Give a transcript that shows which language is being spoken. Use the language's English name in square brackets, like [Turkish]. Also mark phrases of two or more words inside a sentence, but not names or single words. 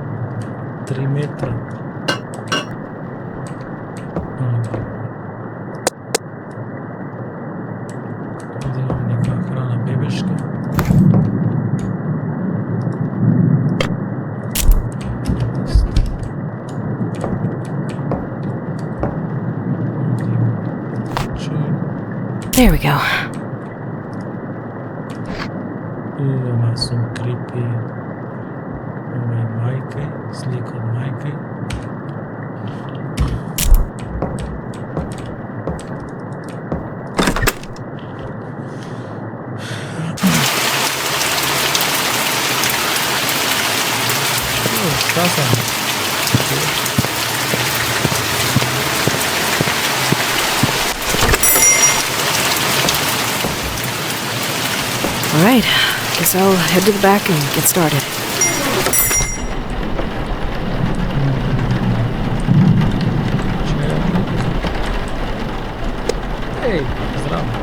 [Macedonian] 3 метра. Овде имам нека храна бебешка. [English] There we go. [Macedonian] Ама сум крипи. Ова е мајка, слика од мајка. [Serbian] Шта сам? [English] All right, guess I'll head to the back and get started. [Serbian] Ej, zdravo.